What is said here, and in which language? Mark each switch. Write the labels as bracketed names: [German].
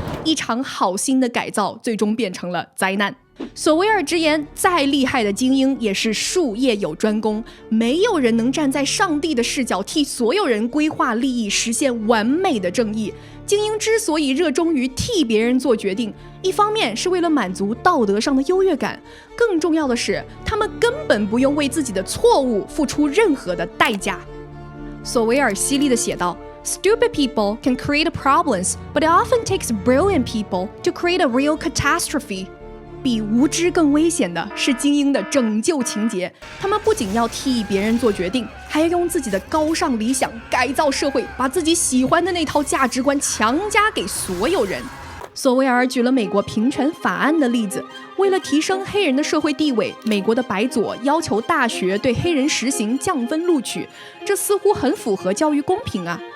[Chinese] 一场好心的改造，最终变成了灾难。索维尔直言，再厉害的精英也是术业有专攻，没有人能站在上帝的视角替所有人规划利益，实现完美的正义。精英之所以热衷于替别人做决定，一方面是为了满足道德上的优越感，更重要的是，他们根本不用为自己的错误付出任何的代价。索维尔犀利地写道， [English] Stupid people can create problems, but it often takes brilliant people to create a real catastrophe. [Chinese] 比无知更危险的是精英的拯救情节，他们不仅要替别人做决定，还要用自己的高尚理想改造社会，把自己喜欢的那套价值观强加给所有人。索维尔举了美国平权法案的例子，为了提升黑人的社会地位，美国的白左要求大学对黑人实行降分录取，这似乎很符合教育公平啊。